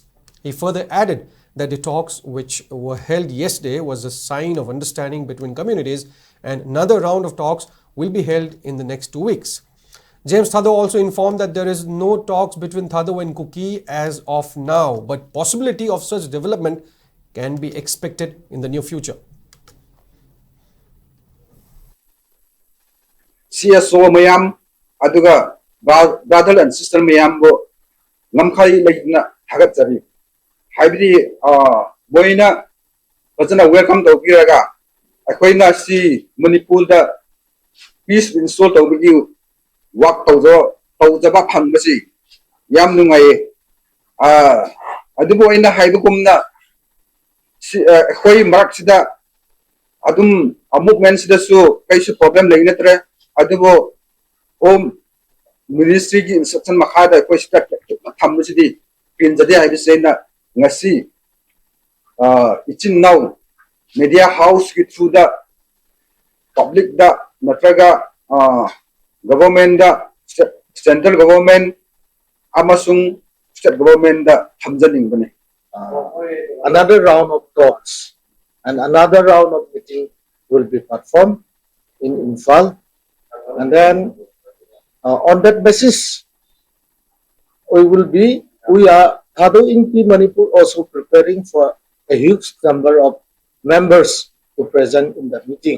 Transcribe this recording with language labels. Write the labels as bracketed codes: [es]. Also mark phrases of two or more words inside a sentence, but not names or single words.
[en] He further added that the talks which were held yesterday was a sign of understanding between communities, and another round of talks will be held in the next 2 weeks. James Thadou also informed that there is no talks between Thadou and Kuki as of now, but possibility of such development can be expected in the near future. [mni] CSO mayam aduga [en] brother and sister [mni] mayam bo ngamkhai leina thagat jari haibidi boina fazana [en] welcome to [mni] biraga akoina si Manipur da [en] peace install [mni] to bigi work to jaba phangbasi yam nungai adubo ina haibukumna khoi marak sida adum movement sida su kaisu problem leina tre adubo Home Ministry ki instruction makhada koi start thammusidi pinjadi haibisena ngasi ichin [en] now media house [mni] ki [en] through the public [mni] da natraga government da [en] central government [mni] amasung [en] state government [mni] da thamjaning bane. [en] Another round of talks and another round of meeting will be performed in Imphal, and then on that basis we are Thadou Inpi Manipur also preparing for a huge number of members to present in the meeting.